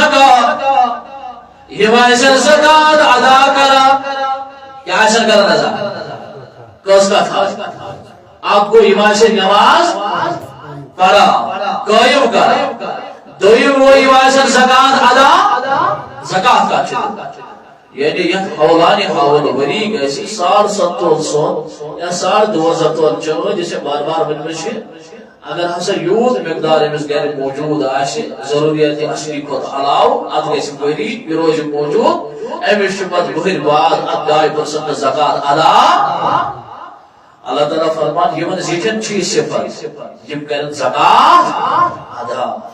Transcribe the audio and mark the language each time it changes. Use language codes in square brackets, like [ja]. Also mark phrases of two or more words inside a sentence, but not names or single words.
[ks] الزکاة یِم آسن زکات ادا کران کیٛاہ آسن کران ادا کٔژ کتھ اکھ گوٚو یِم آسن نماز پڑھا قائم کر دویم گوٚو یِم آسن زکات ادا زکات کتھ چھِ یعنی یتھ حولانہِ حول ؤری گژھِ 7.5 تول سۄن یا 2.5 تول چٲنٛدۍ یُس بار بار ونمٕژ چھِ اگر ہسا یوٗت مقدار أمِس گرِ موجوٗد آسہِ ضروٗریات اصلی کھۄتہٕ علاوٕ اتھ گژھِ ؤری یہِ روزِ موجوٗد أمِس چھُ پتہٕ ؤہٕرۍ بعد اتھ 2% زکات ادا اللہ تعالیٰ فرمان یمن زِٹھٮ۪ن چھِ یہِ صفت یم کرن زکات ادا